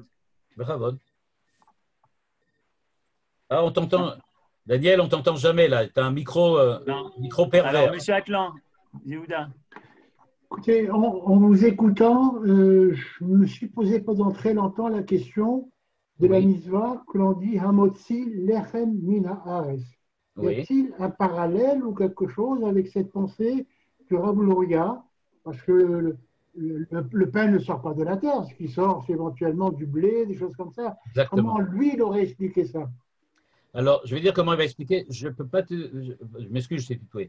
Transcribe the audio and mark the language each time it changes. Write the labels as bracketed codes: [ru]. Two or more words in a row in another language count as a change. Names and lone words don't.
[fr] Bravo. Ah, on t'entend. Daniel, on t'entend jamais là. Tu as un micro pervers. Alors, Monsieur Atlan, Yehuda. Écoutez, en vous écoutant, je me suis posé pendant très longtemps la question de la Oui. mitzvah que l'on dit [he] המוציא לחם מן הארץ. [fr] Y Oui. a-t-il un parallèle ou quelque chose avec cette pensée du Rav Luria? Parce que le pain ne sort pas de la terre, ce qui sort, c'est éventuellement du blé, des choses comme ça. Exactement. Comment lui, il aurait expliqué ça? Alors, je vais dire comment il va expliquer. Je peux pas je m'excuse, je t'ai tutoyé.